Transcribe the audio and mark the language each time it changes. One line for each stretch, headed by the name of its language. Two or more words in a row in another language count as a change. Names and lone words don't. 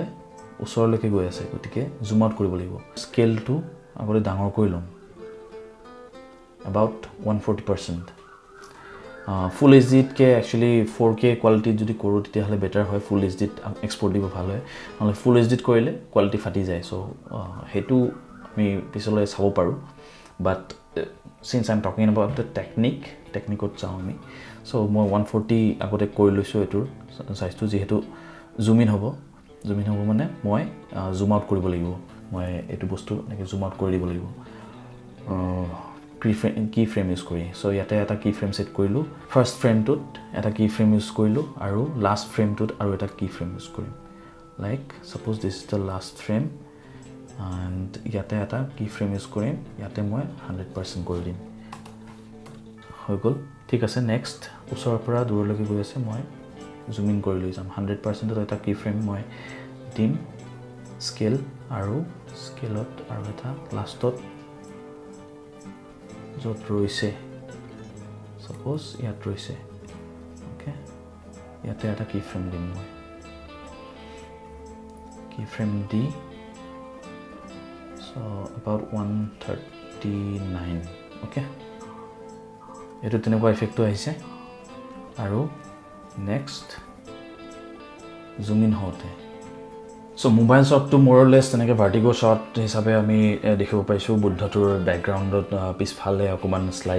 Assamese: ওচৰলৈকে গৈ আছে গতিকে জুম আউট কৰিব লাগিব স্কেলটো আগতে ডাঙৰ কৰি লম about 140% ফুল এইচডি কে একচুয়ালি 4K কোৱালিটি যদি কৰো তেতিয়া হলে বেটাৰ হয় ফুল এইচডি এক্সপোৰ্ট দিব ভাল হয় নহলে ফুল এইচডি কৰিলে কোৱালিটি ফাটি যায় সো হেতু আমি পিছলৈ চাব পাৰো বাট
English: since I'm talking about the technique
Assamese: চাও আমি সো মই 140 আগতে কৰি লৈছো এটোৰ সাইজটো যেহেতু জুম ইন হ'ব মানে মই জুম আউট কৰিব লাগিব মই এটো বস্তু নেকি জুম আউট কৰি দিব লাগিব কি ফ্ৰেম ইউজ কৰি সো ইয়াতে এটা কি ফ্ৰেম সেট কৰিলো ফাৰ্স্ট ফ্ৰেমটোত এটা কি ফ্ৰেম ইউজ কৰিলো আৰু লাষ্ট ফ্ৰেমটোত আৰু এটা কি ফ্ৰেম ইউজ কৰিম
English: like suppose this is the last frame and
Assamese: ইয়াতে এটা কি ফ্ৰেম ইউজ কৰিম ইয়াতে মই 100% কৰি দিম হৈ গল ঠিক আছে নেক্সট ওচৰৰ পৰা দূৰলৈকে গৈ আছে মই জুম ইন কৰি লৈ যাম 100% এটা কি ফ্ৰেম মই দিম স্কেল আৰু স্কেলত আৰু এটা লাষ্টত যত ৰৈছে সাপোজ ইয়াত ৰৈছে ওকে ইয়াতে এটা কি ফ্ৰেম দিম মই কি ফ্ৰেম দি
English: so about 139 okay
Assamese: এটো তেনেকুৱা ইফেক্টটো আহিছে আৰু নেক্সট জুম ইন হওঁতে সো মোবাইল শ্বটটো মোৰলেছ তেনেকৈ ভাৰ্টিগো শ্বট হিচাপে আমি দেখিব পাইছোঁ বুদ্ধটোৰ বেকগ্ৰাউণ্ডত পিছফালে অকণমান শ্লাইড